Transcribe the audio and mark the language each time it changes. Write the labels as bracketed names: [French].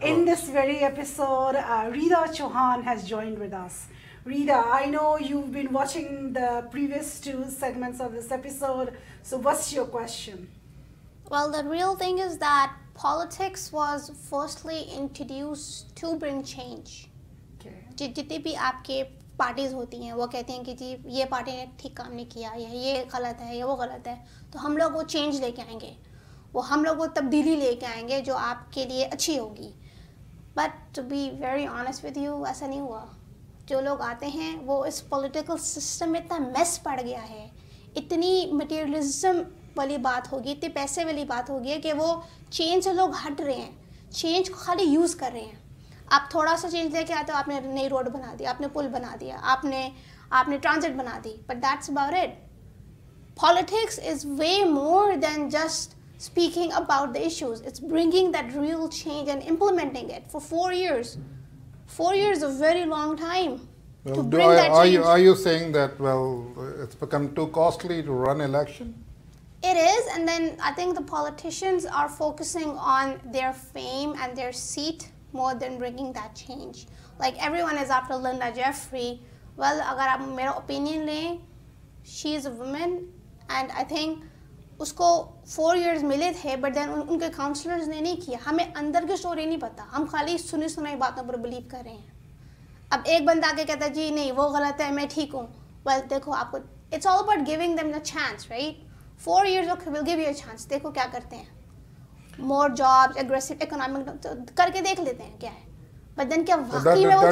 [English] In this very episode, Rita Chauhan has joined with us. Rita, I know you've been watching the previous 2 segments of this episode, so what's your question? Well, the real thing is that politics was firstly introduced to bring change. Okay. [Hindi] जितनी भी आपके parties होती हैं वो कहते हैं कि जी ये पार्टी ने ठीक काम नहीं किया, या ये गलत है या वो गलत है, तो हम लोग वो चेंज लेके आएंगे, वो हम लोग वो तब्दीली लेके आएंगे जो आपके लिए अच्छी होगी। [English] but to be very honest with you, [Hindi] ऐसा नहीं हुआ। जो लोग आते हैं वो इस पॉलिटिकल सिस्टम में इतना मेस पड़ गया है, इतनी मटेरियलिज्म वाली बात होगी, इतने पैसे वाली बात होगी कि वो चेंज से लोग हट रहे हैं, चेंज को खाली यूज़ कर रहे हैं। आप थोड़ा सा चेंज लेके आते हो, आपने नई रोड बना दी, आपने पुल बना दिया, आपने ट्रांजिट बना दी, [English] But that's about it. Politics is way more than just speaking about the issues. It's bringing that real change and implementing it for 4 years. 4 years is a very long time to bring that change. Are you saying that, well, it's become too costly to run election? It is, and then I think the politicians are focusing on their fame and their seat more than bringing that change. Like everyone is after Linda Jeffrey. Well, [Hindi] अगर आप मेरा [English] opinion [Hindi] लें, [English] she is a woman, and I think [Hindi] उसको [English] 4 years [Hindi] मिले थे, [English] but then [Hindi] उनके [English] counselors [Hindi] ने नहीं किया। हमें अंदर की स्टोरी नहीं पता, हम खाली सुनी सुनाई बातों पर बिलीव कर रहे हैं। अब एक बंदा आके कहता है जी नहीं वो गलत है, मैं ठीक हूँ। [English] Well, [Hindi] देखो आपको, [English] it's all about giving them the chance, right? 4 years, okay, we'll give you a chance. [Hindi] देखो क्या करते हैं, [English] more jobs, aggressive economic, [Hindi] करके देख लेते हैं क्या है। [English] But then [Hindi] क्या वाकई में वो